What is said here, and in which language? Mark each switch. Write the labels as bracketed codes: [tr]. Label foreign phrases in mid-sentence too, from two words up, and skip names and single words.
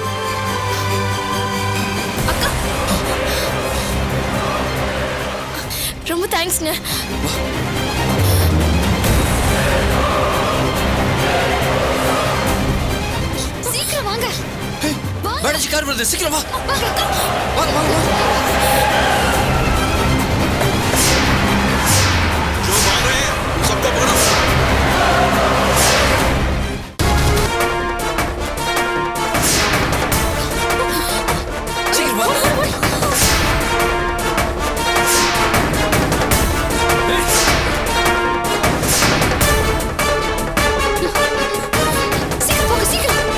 [ta] அக்கா ரொம்ப தேங்க்ஸ்ங்க. சீக்கிரம் வாங்க. மேடம் கார் வருது, சீக்கிரம் வா. வாங்க அக்கா. வாங்க வாங்க வாங்க. [hi] जो भाग रहे हैं उन सबको पकड़ो। [ta] சீக்கிரம் வாங்க. சீக்கிரம் போங்க, சீக்கிரம்.